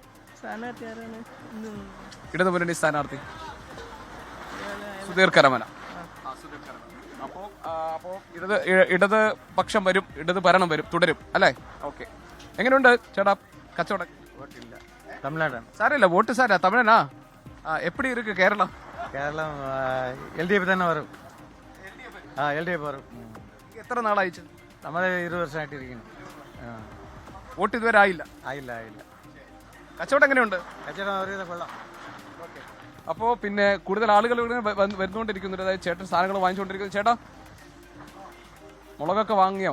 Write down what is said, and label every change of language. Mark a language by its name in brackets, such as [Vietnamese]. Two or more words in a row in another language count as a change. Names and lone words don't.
[Malayalam] ഇടതുമുന്നണി സ്ഥാനാർത്ഥി സുധീർ കരമന. അപ്പോ ഇടത് പക്ഷം വരും, ഇടത് ഭരണം വരും, തുടരും അല്ലേ? ഓക്കെ. എങ്ങനെയുണ്ട് ചേട്ടാ കച്ചവടം? [Tamil] தமிழ்நாடு [Malayalam] സാരമില്ല, വോട്ട് സാരാ. തമിഴനാ? [Tamil] எப்படி இருக்கு കേരളം? கேரளம் எல்டிஎஃப் தானே வரும். எல்டிஎஃப் வரும். [Malayalam] എത്ര നാളായി? നമ്മൾ 20 വർഷമായിട്ട് ഇരിക്കുന്നു. വോട്ട് ഇതുവരെ ആയില്ല? ആയില്ല. കച്ചവടം എങ്ങനെയുണ്ട്? കച്ചവടം ഒരുവിധം കൊള്ളാം. അപ്പോ പിന്നെ കൂടുതൽ ആളുകൾ വരുന്നോണ്ടിരിക്കുന്നു. അതായത് ചേട്ടൻ സാധനങ്ങൾ വാങ്ങിച്ചുകൊണ്ടിരിക്കുന്നു. ചേട്ടാ, മുളകൊക്കെ വാങ്ങിയോ?